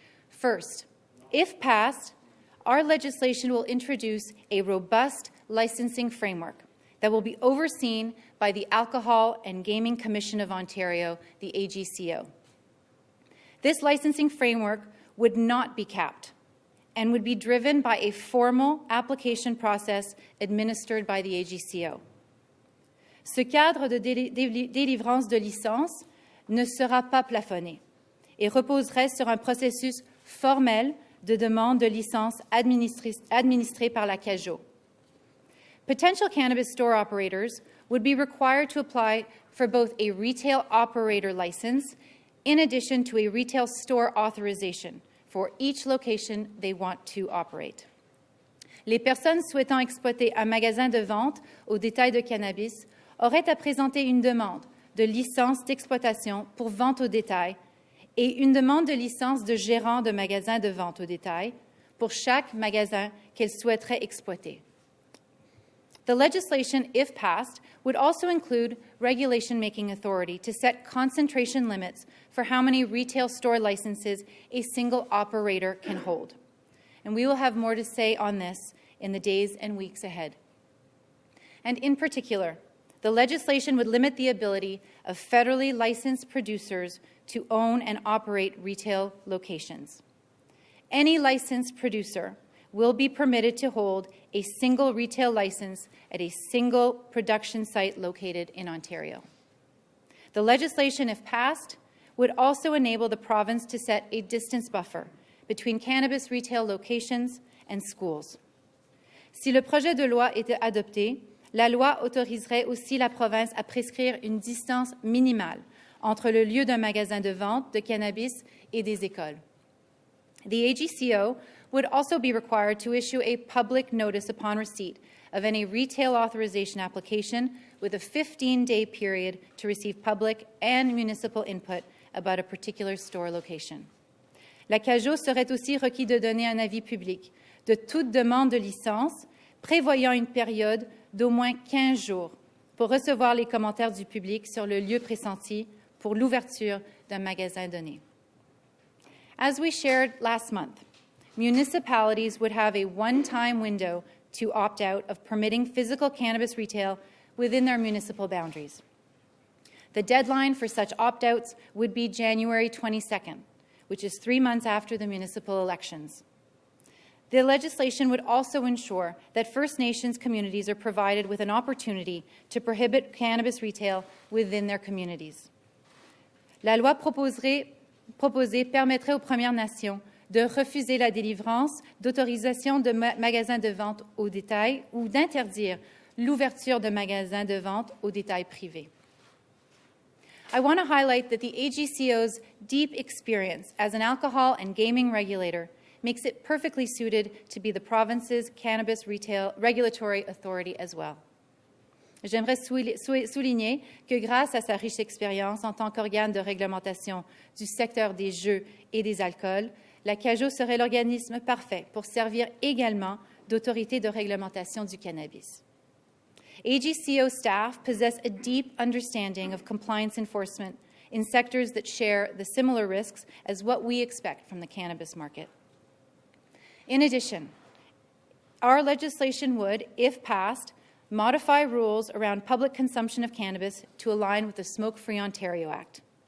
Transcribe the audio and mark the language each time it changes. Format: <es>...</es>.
<en>First, if passed, our legislation will introduce a robust licensing framework that will be overseen by the Alcohol and Gaming Commission of Ontario, the AGCO. This licensing framework would not be capped and would be driven by a formal application process administered by the AGCO.</en> <fr>Ce cadre de délivrance de licence ne sera pas plafonné et reposerait sur un processus formel de demande de licence administré par la CAGO.</fr> <en>Potential cannabis store operators would be required to apply for both a retail operator license in addition to a retail store authorization for each location they want to operate.</en> <fr>Les personnes souhaitant exploiter un magasin de vente au détail de cannabis auraient à présenter une demande de licence d'exploitation pour vente au détail et une demande de licence de gérant de magasin de vente au détail pour chaque magasin qu'elles souhaiteraient exploiter.</fr> <en>The legislation, if passed, would also include regulation-making authority to set concentration limits for how many retail store licenses a single operator can hold. And we will have more to say on this in the days and weeks ahead. And in particular, the legislation would limit the ability of federally licensed producers to own and operate retail locations. Any licensed producer will be permitted to hold a single retail license at a single production site located in Ontario. The legislation, if passed, would also enable the province to set a distance buffer between cannabis retail locations and schools.</en> <fr>Si le projet de loi était adopté, la loi autoriserait aussi la province à prescrire une distance minimale entre le lieu d'un magasin de vente de cannabis et des écoles.</fr> <en>The AGCO would also be required to issue a public notice upon receipt of any retail authorization application with a 15-day period to receive public and municipal input about a particular store location.</en> <fr>La CAGO serait aussi requis de donner un avis public de toute demande de licence prévoyant une période d'au moins 15 jours pour recevoir les commentaires du public sur le lieu pressenti pour l'ouverture d'un magasin donné.</fr> <en>As we shared last month, municipalities would have a one-time window to opt out of permitting physical cannabis retail within their municipal boundaries. The deadline for such opt-outs would be January 22nd, which is 3 months after the municipal elections. The legislation would also ensure that First Nations communities are provided with an opportunity to prohibit cannabis retail within their communities.</en> <fr>La loi proposée permettrait aux Premières Nations de refuser la délivrance d'autorisations de magasins de vente au détail ou d'interdire l'ouverture de magasins de vente au détail privés.</fr> <en>I want to highlight that the AGCO's deep experience as an alcohol and gaming regulator makes it perfectly suited to be the province's cannabis retail regulatory authority as well.</en> <fr>J'aimerais souligner que grâce à sa riche expérience en tant qu'organe de réglementation du secteur des jeux et des alcools, la CAJO serait l'organisme parfait pour servir également d'autorité de réglementation du cannabis.</fr> <en>AGCO staff possess a deep understanding of compliance enforcement in sectors that share the similar risks as what we expect from the cannabis market. In addition, our legislation would, if passed, modify rules around public consumption of cannabis to align with the Smoke-Free Ontario Act.</en>